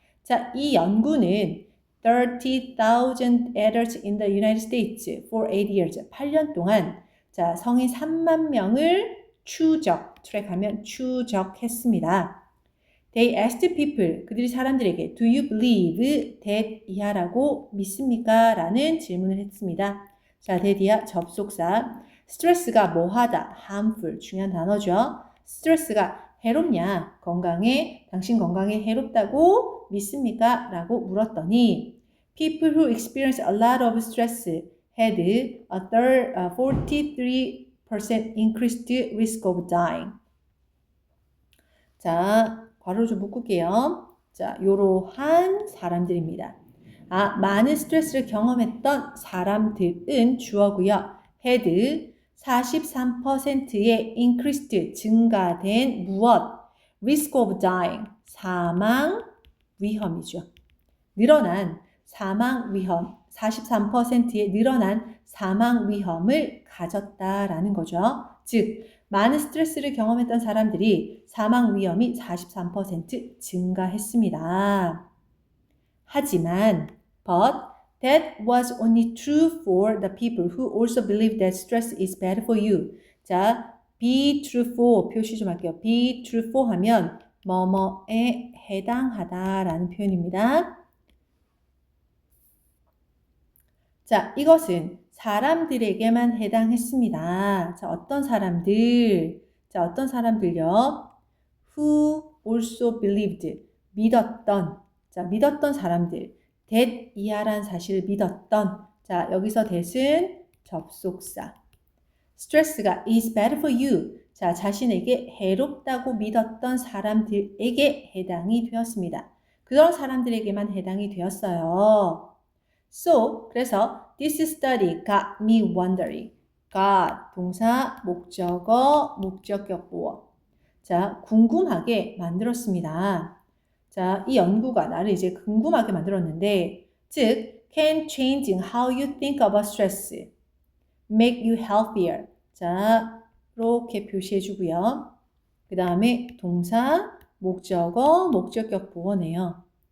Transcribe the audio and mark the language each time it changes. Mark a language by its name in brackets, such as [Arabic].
[Korean] 자 이 연구는 [English] 30,000 adults in the United States for 8 years. [Korean] 8년 동안 자, 성인 3만 명을 트랙하면 추적했습니다. [English] They asked people, [Korean] 그들이 사람들에게 [English] Do you believe that [Korean] 이하라고 믿습니까? 라는 질문을 했습니다. 자, that 이하 접속사. 스트레스가 뭐하다, harmful, 중요한 단어죠. 스트레스가 해롭냐? 당신 건강에 해롭다고 믿습니까? 라고 물었더니 [English] People who experience a lot of stress had a 43% increased risk of dying. [Korean] 자, 괄호를 좀 묶을게요. 자, 요러한 사람들입니다. 아, 많은 스트레스를 경험했던 사람들은 주어고요. had 43%의 increased 증가된 무엇? [English] risk of dying [Korean] 사망 위험이죠. 늘어난 사망 위험 43%의 늘어난 사망 위험을 가졌다라는 거죠. 즉 많은 스트레스를 경험했던 사람들이 사망 위험이 43% 증가했습니다. 하지만 [English] but that was only true for the people who also believe that stress is bad for you. [Korean] 자, be true for 표시 좀 할게요. be true for 하면 뭐뭐에 해당하다라는 표현입니다. 자, 이것은 사람들에게만 해당했습니다. 자, 어떤 사람들? 자, 어떤 사람들요? [English] Who also believed. [Korean] 믿었던. 자, 믿었던 사람들. that 이하란 사실을 믿었던. 자, 여기서 that은 접속사. 스트레스가 [English] is bad for you. [Korean] 자, 자신에게 해롭다고 믿었던 사람들에게 해당이 되었습니다. 그런 사람들에게만 해당이 되었어요. [English] So, [Korean] 그래서 [English] this study got me wondering. [Korean] got, 동사, 목적어, 목적격 보어. 자, 궁금하게 만들었습니다. 자, 이 연구가 나를 이제 궁금하게 만들었는데, 즉, [English] can changing how you think about stress make you healthier. [Korean] 자, 이렇게 표시해 주고요. 그 다음에 동사, 목적어, 목적격 보어네요.